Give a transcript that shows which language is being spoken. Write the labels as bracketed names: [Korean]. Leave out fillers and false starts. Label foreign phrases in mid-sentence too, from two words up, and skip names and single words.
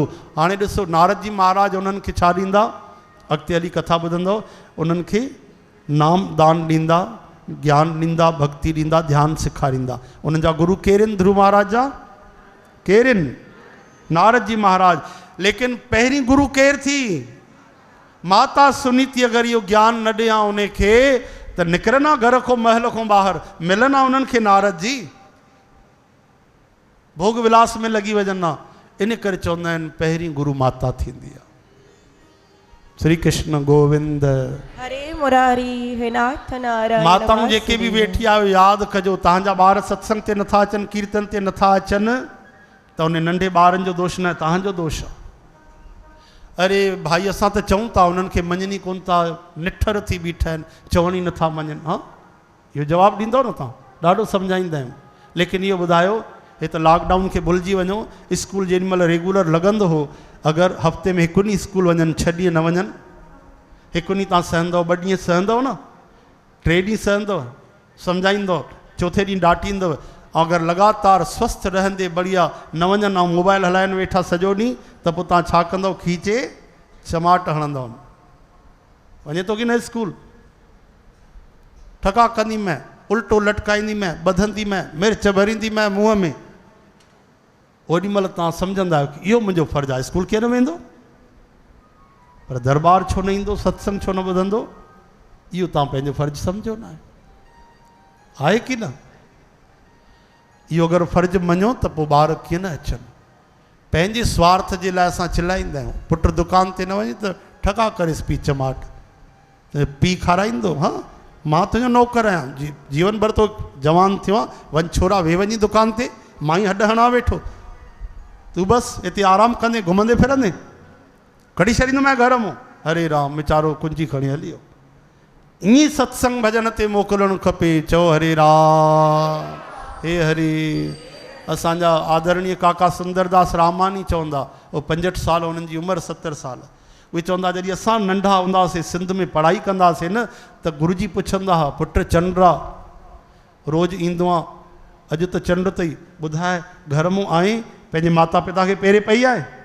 [Sindhi] हाणे ॾिसो नारद जी महाराज उन्हनि खे छा ॾींदा? अॻिते हली कथा ॿुधंदव, उन्हनि खे नाम दान ॾींदा, ज्ञान ॾींदा, भक्ति ॾींदा, ध्यानु सेखारींदा। उन्हनि जा गुरु केरु आहिनि? ध्रुव महाराज जा केरु आहिनि? नारद जी महाराज। लेकिन पहिरीं गुरु केरु थी? माता सुनीति। अगरि इहो ज्ञान न ॾियां उनखे त निकिरनि घर खां महल खां ॿाहिरि, मिलनि उन्हनि खे नारद जी, भोग विलास में लॻी वञनि। इन करे चवंदा आहिनि पहिरीं गुरु माता थींदी आहे। श्री कृष्ण गोविंद हरे मुरारी हे नाथ नारायण। माताऊं जेके बि वेठी आहियो यादि कजो, तव्हांजा ॿार सत्संग ते नथा अचनि, कीर्तन ते नथा अचनि त उन नंढे ॿारनि जो दोष न आहे, तव्हांजो दोष आहे। अरे भाई असां त चऊं था, उन्हनि खे मञनि कोन था, निठर थी बीठा आहिनि, चवण ई नथा मञनि। हा इहो जवाबु ॾींदव न तव्हां? ॾाढो सम्झाईंदा आहियूं। लेकिन इहो ॿुधायो, हे त लॉकडाउन खे भुलिजी वञो। स्कूल जेॾीमहिल रेगुलर लॻंदो हो, अगरि हफ़्ते में 1 ॾींहुं स्कूल वञनि, 6 ॾींहं न वञनि, 1 ॾींहुं तव्हां सहंदव, 2 ॾींहं सहंदव न, 3 ॾींहं सहंदव, सम्झाईंदव, 4थे ॾींहुं डांटींदव। ऐं अगरि लगातार स्वस्थ रहंदे बढ़िया न वञनि ऐं मोबाइल हलाइनि वेठा सॼो ॾींहुं, त पोइ तव्हां छा कंदव? खीचे चमाट हणंदव। वञे थो की न स्कूल? ठका कंदी मैं, उल्टो लटकाईंदी मैं, ॿधंदी मैं, मिर्च भरींदी मैं मुंहं में। ओॾी महिल तव्हां सम्झंदा आहियो की इहो मुंहिंजो फ़र्ज़ु आहे, स्कूल कीअं न वेंदो? पर दरबार छो न ईंदो? सत्संग छो न ॿुधंदो? इहो तव्हां पंहिंजो फ़र्ज़ु सम्झो न आहे की न? इहो अगरि फ़र्ज़ु मञो त पोइ ॿार कीअं न अचनि। पंहिंजे स्वार्थ जे लाइ असां चिलाईंदा आहियूं, पुटु दुकान ते न वञे त ठका करेसि पी चमाट। पी खाराईंदो। हाँ मां तुंहिंजो नौकर आहियां, जीवन भर तो जवान थियो आहे, वञ छोरा वे वञी दुकान ते, मां ई हॾ हणा वेठो, तूं बसि हिते आराम कंदे घुमंदे फिरंदे, कढी छॾींदो मैं घर मां। हरे राम वीचारो कुंजी खणी हली वियो। ईअं सत्संग भॼन ते मोकिलणु खपे। चओ हरे राम, हे हरे। असांजा आदरणीय काका सुंदरदास रामानी चवंदा, वो 65 साल, उन्हनि जी उमिरि 70 साल। उहे चवंदा जॾहिं असां नंढा हूंदासीं सिंध में पढ़ाई कंदासीं न, त गुरुजी पुछंदा हुआ, पुट चंडा रोज़ु ईंदो आहे, अॼु त चंड अथई, ॿुधाए घर मां आई पंहिंजे माता पिता खे पेरे पई आहे?